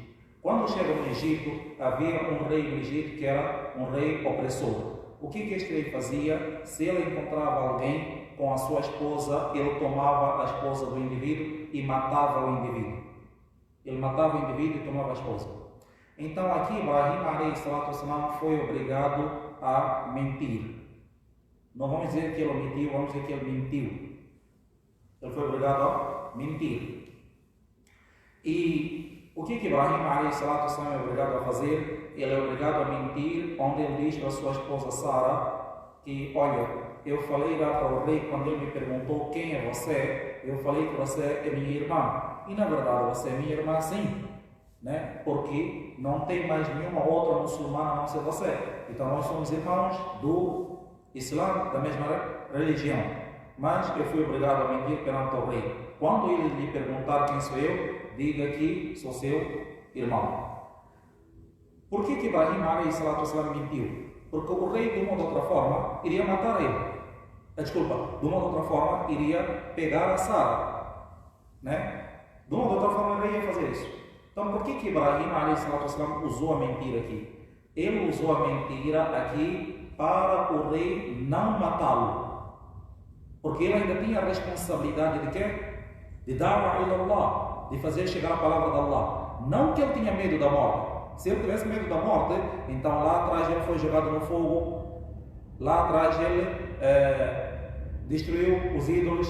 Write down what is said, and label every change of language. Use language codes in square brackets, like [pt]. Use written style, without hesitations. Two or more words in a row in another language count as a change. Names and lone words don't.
[pt] Quando chegam no Egito, havia um rei no Egito que era um rei opressor. O que este rei fazia? Se ele encontrava alguém com a sua esposa, ele tomava a esposa do indivíduo e matava o indivíduo. Ele matava o indivíduo e tomava a esposa. Então aqui Ibrahim [ar] عليه الصلاة والسلام [pt] foi obrigado a mentir. Não vamos dizer que ele omitiu, vamos dizer que ele mentiu. Ele foi obrigado a mentir. E o que Ibrahim [ar] عليه الصلاة والسلام [pt] é obrigado a fazer? Ele é obrigado a mentir, onde ele diz para a sua esposa Sara que, olha, eu falei lá para o rei, quando ele me perguntou quem é você, eu falei que você é minha irmã. E na verdade você é minha irmã sim, né? Porque não tem mais nenhuma outra muçulmana a não ser você. Então nós somos irmãos do Islã, da mesma religião. Mas eu fui obrigado a mentir perante o rei. Quando ele lhe perguntar quem sou eu, diga que sou seu irmão. Por que Ibrahim [ar] عليه الصلاة والسلام [pt] mentiu? Porque o rei, de uma ou outra forma, iria matar ele. De uma ou outra forma, iria pegar a Sara, né? De uma ou outra forma, ele ia fazer isso. Então, por que Ibrahim [ar] عليه الصلاة والسلام [pt] usou a mentira aqui? Ele usou a mentira aqui para o rei não matá-lo. Porque ele ainda tinha a responsabilidade de quê? De dar [ar] إلى الله, [pt] de fazer chegar a palavra de Allah. Não que ele tinha medo da morte. Se ele tivesse medo da morte, então lá atrás ele foi jogado no fogo, lá atrás ele destruiu os ídolos.